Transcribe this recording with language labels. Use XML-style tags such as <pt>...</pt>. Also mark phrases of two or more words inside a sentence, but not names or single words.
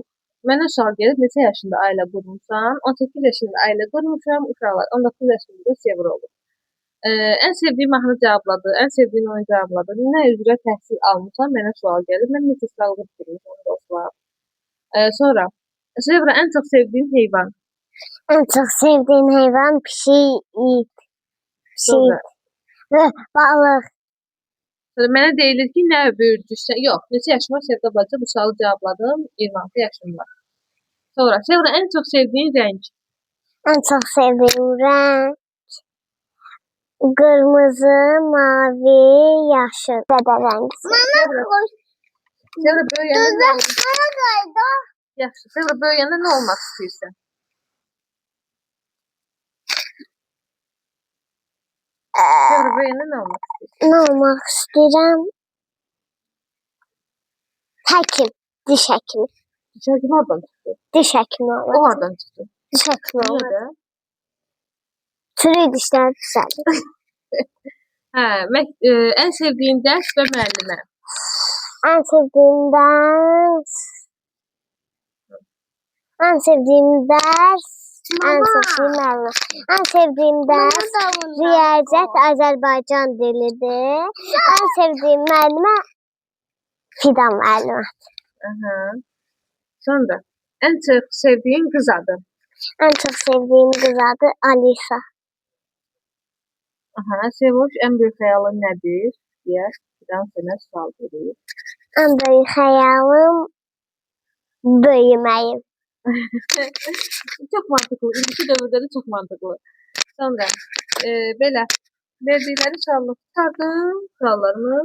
<az>Mənə sual gəlib, neçə yaşında ailə qurmuşsan? 18 yaşında ailə qurmuşam, uşaqlar. 19 yaşında Sevr olub. Ən sevdiyin mahnı cavabladı, ən sevdiyin oyun cavabladı. Nə üzrə təhsil almışsan? Mənə sual gəlib. Mən metrosralıq qurmuşam, dostlar. Sonra, Sevra, ən çox sevdiyin heyvan?</az> <tr>En çok sevdiğim hayvan pişik.</tr> <az>Sonra, Balık. sonra mənə deyilir ki, nə böyürdüysən? Yox, neçə yaşım var? Sevda bacı bu sualı cavabladım. 26 yaşım var. Sonra, Sevra, ən çox sevdiyin rəng?</az> <tr>En çok sevdiğim renk kırmızı, mavi, yaşıl. Dede rengi.</tr> <az>Sevra, böyüyəndə nə Yaxşı, Sevra, böyüyəndə nə olmaq istəyirsən? Sevra, böyüyəndə nə olmaq istəyirsən?</az> <tr>Ne olmak istedim? Hekim. Diş hekimi.</tr> <az>Şəkil hardan çıxdı? Diş hekimi O olmak. hardan çıxdı? Diş hekimi Niyə olmak. də?</az> <tr>Çürük dişler güzel.</tr> <az>Hə, ən sevdiyin dərs və müəllimə.</az> <tr>En sevdiğim ders. En sevdiğim ders. En sevdiğim müəllim. En sevdiğim ders Riyazət Azərbaycan dilidir. En sevdiğim müəllimə Fidan müəllimə.</tr> <az>Aha. Sonra, ən çox sevdiyin qız adı.</az> <tr>En çok sevdiğim kız adı Alisa.</tr> <az>Aha, Sevoş, ən böyük xəyalın nədir? Deyə Fidan sənə sual verir.</az> <tr>En büyük hayalim büyüməyim.</tr> <az>Çox mantıqlı. İndiki dövrdə də çox mantıqlı. Sonra, belə verdikləri sualını tutardım, suallarımı.</az>